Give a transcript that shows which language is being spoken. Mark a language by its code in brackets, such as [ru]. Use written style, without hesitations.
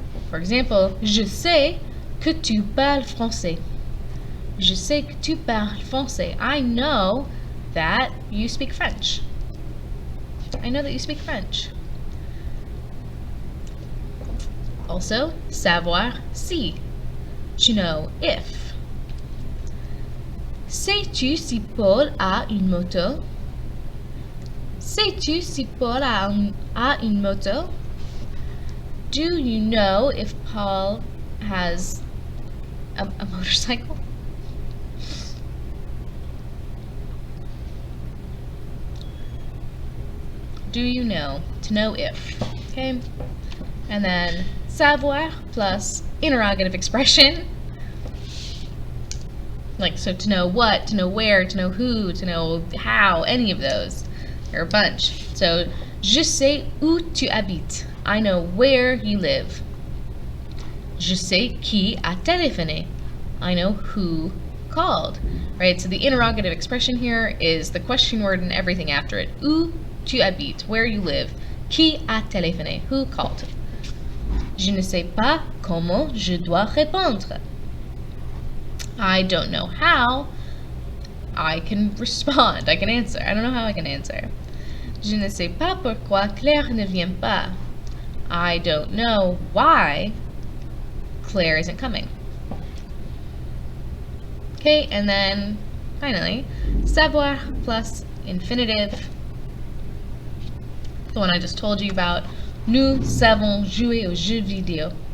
[en] For example, [fr] je sais que tu parles français. Je sais que tu parles français. [en] I know that you speak French. I know that you speak French. Also, savoir si. To know if. [fr] Sais-tu si Paul a une moto? Sais-tu si Paul a une moto? [en] Do you know if Paul has a motorcycle? Do you know? To know if. Okay? And then savoir plus interrogative expression. Like, so to know what, to know where, to know who, to know how, any of those. There are a bunch. So, [fr] je sais où tu habites. [en] I know where you live. [fr] Je sais qui a téléphoné. [en] I know who called. Right? So the interrogative expression here is the question word and everything after it. [fr] Où tu habites, [en] where you live. [fr] Qui a téléphoné, [en] who called. [fr] Je ne sais pas comment je dois répondre. [en] I don't know how I can respond, I can answer. I don't know how I can answer. [fr] Je ne sais pas pourquoi Claire ne vient pas. [en] I don't know why Claire isn't coming. Okay, and then finally, savoir plus infinitive. The one I just told you about. [fr] Nous savons jouer aux jeux vidéo.